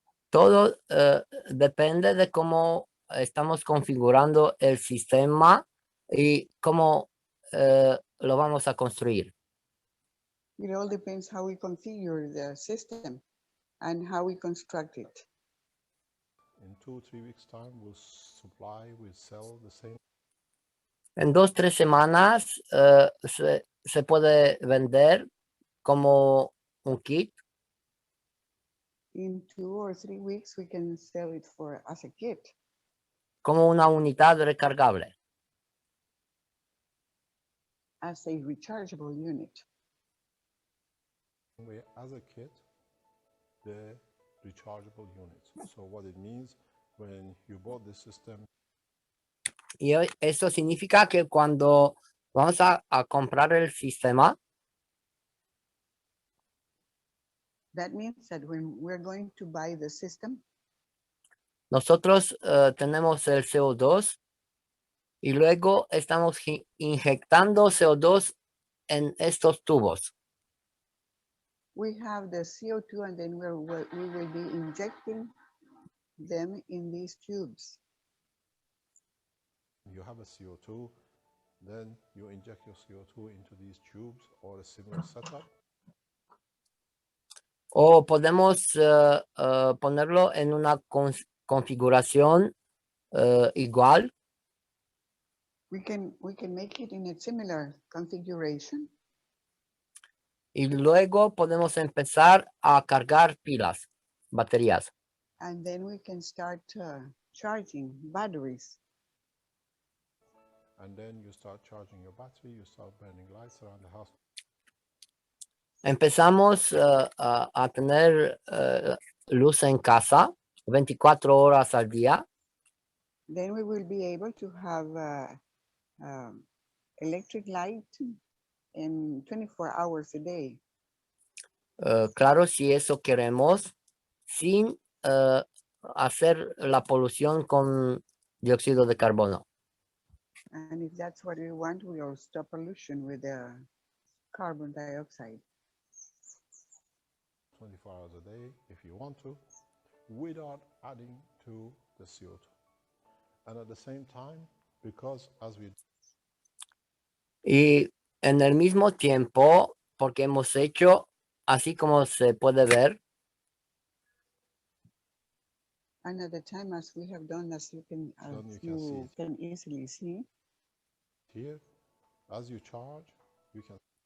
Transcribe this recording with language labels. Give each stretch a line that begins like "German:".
Spanish: Todo depende de cómo estamos configurando el sistema y cómo lo vamos a construir.
English: It all depends how we configure the system and how we construct it. In 2-3 weeks time, we'll sell the same.
Spanish: En 2-3 semanas se puede vender como un kit.
English: In 2 or 3 weeks, we can sell it as a kit.
Spanish: Como una unidad recargable.
English: As a rechargeable unit. As a kit, the rechargeable units. So what it means when you bought the system.
Spanish: Y eso significa que cuando vamos a comprar el sistema.
English: That means that when we're going to buy the system.
Spanish: Nosotros tenemos el CO2 y luego estamos inyectando CO2 en estos tubos.
English: We have the CO2 and then we will be injecting them in these tubes. You have a CO2, then you inject your CO2 into these tubes or a similar setup.
Spanish: O podemos ponerlo en una configuración igual.
English: We can make it in a similar configuration.
Spanish: Y luego podemos empezar a cargar baterías.
English: And then we can start charging batteries. And then you start charging your battery, you start burning lights around the house.
Spanish: Empezamos a tener luz en casa 24 horas al día.
English: Then we will be able to have electric light in 24 hours a day.
Spanish: Claro, si eso queremos, sin hacer la polución con dióxido de carbono.
English: And if that's what we want, we will stop pollution with carbon dioxide. 24 hours a day, if you want to, without adding to the CO2. And at the same time, because as we...
Spanish: Y en el mismo tiempo, porque hemos hecho así como se puede ver.
English: And at the time, as we have done, as you can, you can see it. easily see, Here, as you charge, you can